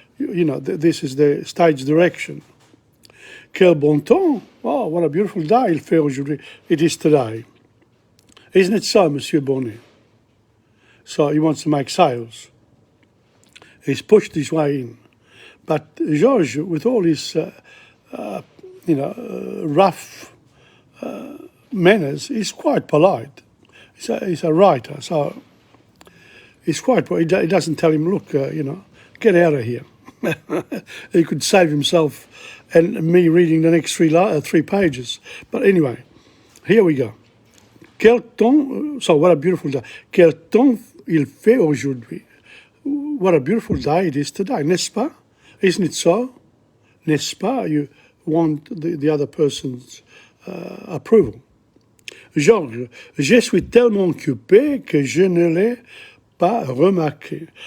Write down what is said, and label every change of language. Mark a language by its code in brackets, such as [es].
[en] You know, this is the stage direction. [fr] Quel bon temps! [en] Oh, what a beautiful day [fr] il fait aujourd'hui. [en] It is today. Isn't it so, Monsieur Bonnet? So he wants to make sales. He's pushed his way in. But Georges, with all his, rough manners, is quite polite. He's a writer, so he's quite. He doesn't tell him, look, get out of here. He could save himself and me reading the next three pages. But anyway, here we go. [fr] Quel temps, [en] so what a beautiful day. [fr] Quel temps il fait aujourd'hui. [en] What a beautiful day it is today, [fr] n'est-ce pas? [en] Isn't it so? [fr] N'est-ce pas? [en] You want the other person's approval. [fr] Georges, je suis tellement occupé que je ne l'ai pas remarqué.